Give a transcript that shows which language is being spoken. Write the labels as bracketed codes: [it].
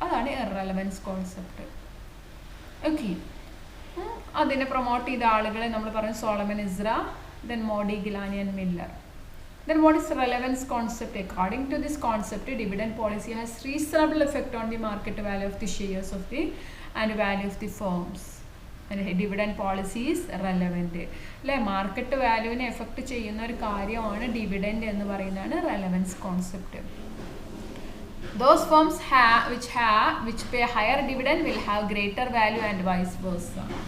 [ml] അതാണ് irrelevance concept. Okay, അതിനെ promote ചെയ്ത ആളുകളെ നമ്മൾ പറഞ്ഞു Solomon Isra, then മോഡിഗ്ലാനി and Miller. [en] Then what is relevance concept? According to this concept, dividend policy has reasonable effect on the market value of the shares of the and value of the firms. Dividend policy is relevant അല്ലേ. [ml] Market വാല്യൂവിനെ effect ചെയ്യുന്ന ഒരു കാര്യമാണ് dividend എന്ന് പറയുന്നതാണ് relevance concept. [en] Those firms which pay higher dividend will have greater value and vice versa.